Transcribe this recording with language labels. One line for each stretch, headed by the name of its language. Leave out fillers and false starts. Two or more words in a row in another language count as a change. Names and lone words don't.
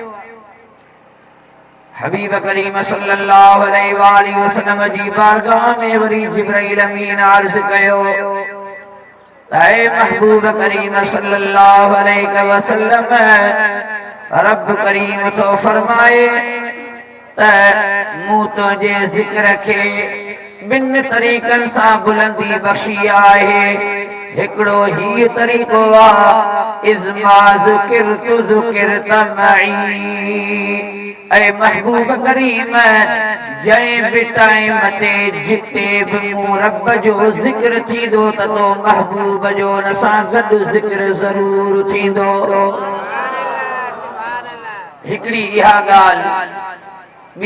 Sindhi: हबीब करीम
Arabic: صلى الله عليه وسلم
Sindhi: जी बारगाह में वरी जिब्रील अमीन अर्ज़ कयो ऐ महबूब करीम
Arabic: صلى الله عليه وسلم
Sindhi: रब करीम तो फरमाए त मूं तुंहिंजे ज़िक्र खे बिन तरीक़नि सां बुलंदी बख़्शी आहे। हिकिड़ो ही तरीक़ो आहे
Arabic: إذ ما ذكرت ذكرت معي.
Sindhi: ऐ महबूब करीम जंहिं बि टाइम ते जिते बि मूं रब जो ज़िक्र थींदो त तो महबूब जो हुन सां गॾु ज़िक्र ज़रूर थींदो। हिकिड़ी इहा ॻाल्हि।